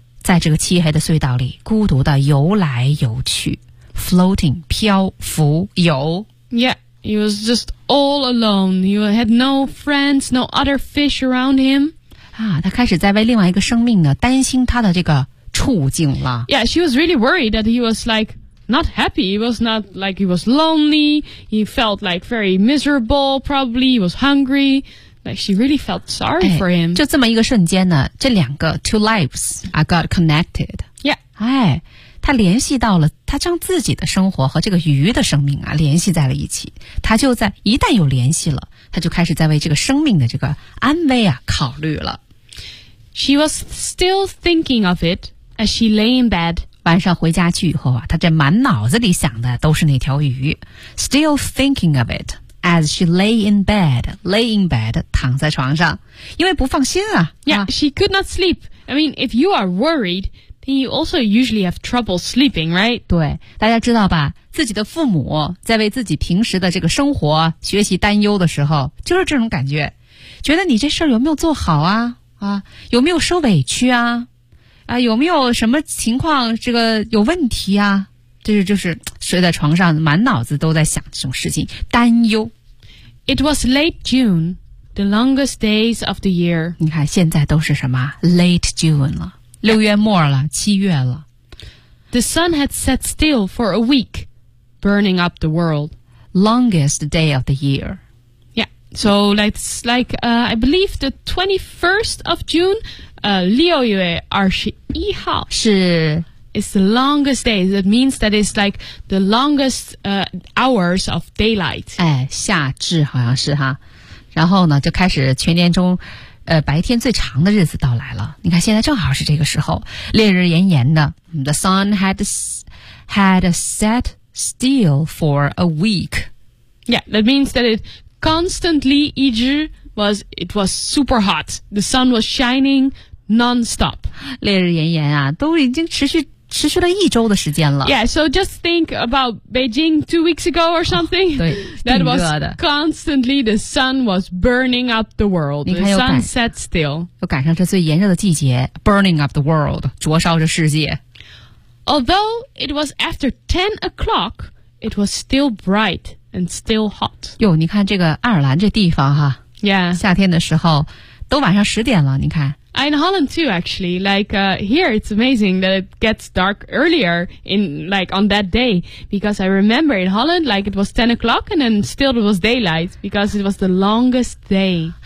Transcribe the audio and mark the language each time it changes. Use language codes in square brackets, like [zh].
[zh] 在这个漆黑的隧道里孤独地游来游去 Floating, 漂浮游 [en] Yeah,He was just all alone. He had no friends, no other fish around him. [zh] 啊，他开始在为另外一个生命呢担心他的这个处境了。 [en] Yeah, she was really worried that he was like not happy. He was not like he was lonely. He felt like very miserable. Probably he was hungry. Like she really felt sorry、哎、 for him. [zh] 就这么一个瞬间呢，这两个 [en] two lives are got connected. Yeah. [zh] 哎，他联系到了。他将自己的生活和这个鱼的生命啊联系在了一起他就在一旦有联系了他就开始在为这个生命的这个安危啊考虑了 [en] She was still thinking of it as she lay in bed [zh] 晚上回家去以后啊他这满脑子里想的都是那条鱼 [en] Still thinking of it as she lay in bed [zh] 躺在床上因为不放心啊 [en] Yeah, she could not sleep I mean, if you are worriedYou also usually have trouble sleeping, right? [zh] 对，大家知道吧？自己的父母在为自己平时的这个生活、学习担忧的时候，就是这种感觉，觉得你这事儿有没有做好啊？啊，有没有受委屈啊？啊，有没有什么情况这个有问题啊？就是睡在床上满脑子都在想这种事情担忧。 [en] It was late June, the longest days of the year. [zh] 你看现在都是什么 [en] late June [zh] 了，六月末了，七月了。 [en] The sun had set still for a week, burning up the world. Longest day of the year. So let's like, I believe the 21st of June, [zh] 六月二十一号是 [en] is the longest day. That means that it's like the longest, hours of daylight. [zh] 哎，夏至好像是哈。然后呢，就开始全年中，白天最长的日子到来了。你看，现在正好是这个时候，烈日炎炎的。 [en] The sun had set still for a week. Yeah, that means that it. Constantly, 一直 was it was super hot. The sun was shining nonstop. [zh] 烈日炎炎啊，都已经持续了一周的时间了。 [en] Yeah, so just think about Beijing 2 weeks ago or something. [zh] 对， [en] That was constantly the sun was burning up the world. The sun set still. [zh] 又赶上这最炎热的季节 ， [en] burning up the world， [zh] 灼烧着世界。 [en] Although it was after 10 o'clock, it was still bright. And still hot. [zh] 哟，你看这个爱尔兰这地方哈 [en] ，Yeah， [zh] 夏天的时候都晚上十点了。你看 [en] ，In Holland too, actually. Like, here it's amazing that it gets dark earlier in like on that day because I remember in Holland like it was 10 o'clock and then still it was daylight because it was the longest day.